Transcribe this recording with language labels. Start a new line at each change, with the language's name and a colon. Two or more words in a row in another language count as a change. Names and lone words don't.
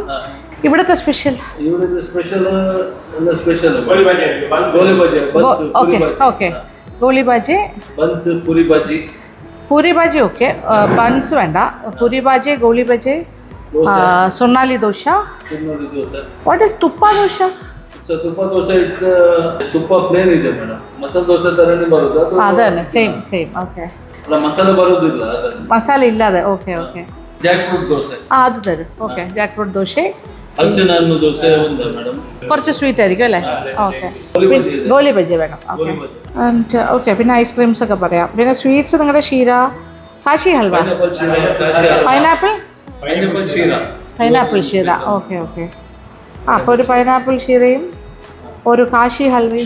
Malayalam: ഇവിടുത്തെ സ്പെഷ്യൽ
English: okay okay
Malayalam: ഗോളി ബാജി, ബൺസ്, പൂരി ബാജി. ഓക്കെ, ബൺസ് വേണ്ട. പൂരി ബാജി, ഗോളി ബാജി, സൊന്നാലി ദോശ.
English: what is തുപ്പ ദോശ?
Kannada: ತುಪ್ಪ ದೋಸೆ ಇಟ್ಸ್ ತುಪ್ಪ ಪ್ಲೇನ್ ಇದೆ ಮೇಡಮ್. ಮಸಾಲೆ ದೋಸೆ ತರನೇ ಬರುತ್ತೆ ಅದು. ಅದನ್ನ
English: same okay.
Kannada: ಅಲ್ಲ, ಮಸಾಲೆ ಬರೋದಿಲ್ಲ, ಮಸಾಲೆ ಇಲ್ಲದೆ.
English: okay okay.
Kannada: ಜಾಕ್ ಫ್ರೂಟ್ ದೋಸೆ ಅದು ತರು. ಓಕೆ, ಜಾಕ್ ಫ್ರೂಟ್ ದೋಸೆ. ಹಲಸಿನ ಹಣ್ಣು ದೋಸೆ ഉണ്ട് ಮೇಡಮ್.
Malayalam: കുറച്ച് സ്വീറ്റ് ആയിരിക്കും അല്ലേ? ഓക്കെ. ഗോലി ബജി വേണം.
English: okay okay.
Malayalam: പിന്നെ ഐസ്ക്രീംസ് ഒക്കെ പറയാം. പിന്നെ സ്വീറ്റ്സ് നിങ്ങളുടെ ഷീര, കാശി ഹൽവ, പൈനാപ്പിൾ ഷീര.
English: okay okay.
Malayalam: അപ്പോൾ ഒരു പൈനാപ്പിൾ ഷീരയും ഒരു കാശി ഹൽവയും.